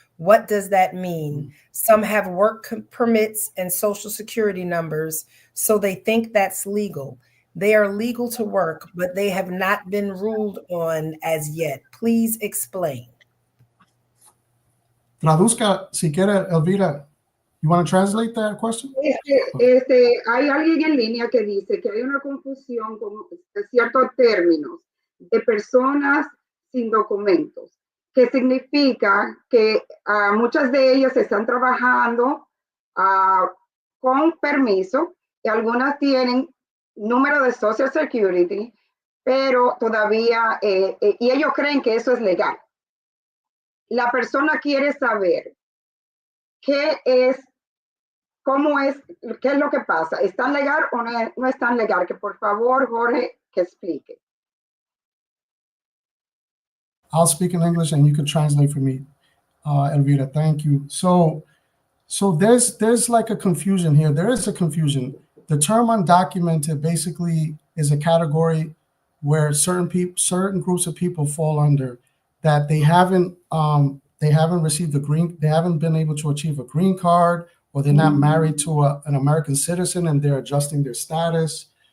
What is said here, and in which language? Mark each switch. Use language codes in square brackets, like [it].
[en] What does that mean? Some have work permits and social security numbers, so they think that's legal. They are legal to work, but they have not been ruled on as yet. Please explain. [es] Traduzca, si quiere, Elvira. [en] You want to translate that question? [es] Hay alguien en línea que dice que hay una confusión con ciertos términos de personas sin documentos, que significa que muchas de ellas están trabajando con permiso y algunas tienen número de Social Security, pero todavía, y ellos creen que eso es legal. La persona quiere saber qué es, cómo es, qué es lo que pasa. ¿Están legal o no están legal? Que por favor, Jorge, que explique. [en] I'll speak in English and you can translate for me, Elvira. Thank you. So there's like a confusion here. There is a confusion. The term undocumented basically is a category where certain groups of people fall under, that they haven't received they haven't been able to achieve a green card, or they're not married to an American citizen and they're adjusting their status.